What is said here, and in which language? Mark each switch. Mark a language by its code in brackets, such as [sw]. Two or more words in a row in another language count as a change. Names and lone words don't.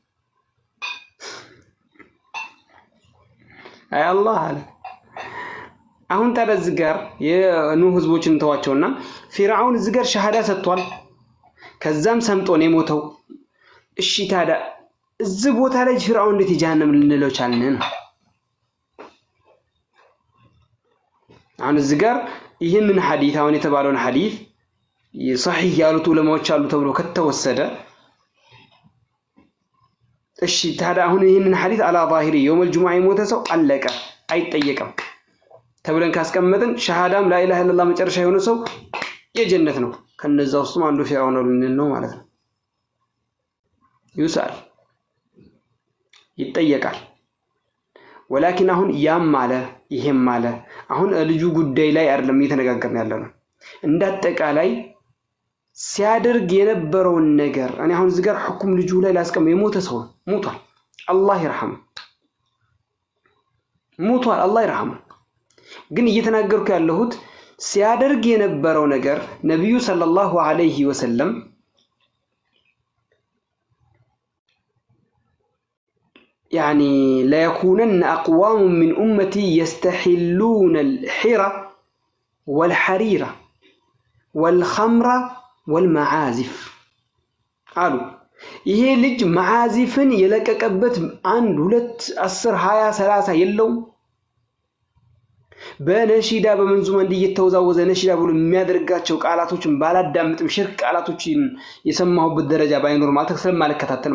[am] አይ አላህ አለ አሁን ታዲያ ጋር የኑህ ህዝቦችን ተዋቸውና ፊራውን እዚህ ጋር ሸሃዳ ሰጥቷል ከዛም ሰምጦ ነው የሞተው እሺ ታዲያ እዚህ ቦታ ላይ ፊራውን እንዴት የጀሃነም ልንለው ቻልን አሁን እዚህ ጋር ይሄንን ሐዲስ አሁን የተባለውን ሐዲስ صحيح ያሉት ዑለማዎች አሉ ተብሎ ከተወሰደ እሺ ታዲያ አሁን ይሄንን ሐዲስ አላ [ar] ظاهري يوم الجمعة [am] የሞተ ሰው አለቀ አይጠየቅም ተብለን ካስቀመጥን ሸሃዳም [ar] لا اله الا الله [am] መጨረሻ የሆነ ሰው የጀነት ነው ከነዛ ውስጥ አንዱ ፊራውን ነው ማለት ነው ይውሳል ይጠየቃል ولكن አሁን ያም ማለ ይሄም ማለ አሁን ልጁ ጉዳይ ላይ አይደለም እየተነጋገርን ያለነው እንዳጠቃላይ ሲያደርግ የነበረውን ነገር እኔ አሁን እዚህ ጋር ሁክም ልጁ ላይ ላስቀም የሞተ ሰው ሞቷል አላህ ይርሐም ሞቷል አላህ ይርሐም ግን እየተናገርኩ ያለሁት ሲያደርግ የነበረው ነገር ነብዩ ሰለላሁ ዐለይሂ ወሰለም [ar] يعني لا يكونن أقوام من أمتي يستحلون الحرة والحريرة والخمر والمعازف قالوا [am] ይሄ ልጅ معازفን የለቀቀበት 1 2 10 20 30 የለው በነሺዳ በመንዙማ እንዲየተወዛወዘ ነሺዳ ብሎ የሚያደርጋቸው ቃላቶችን ባላዳምጥም ሽርክ ቃላቶችን የሰማሁበት ደረጃ ባይኖር ማለት ስለማልከታተል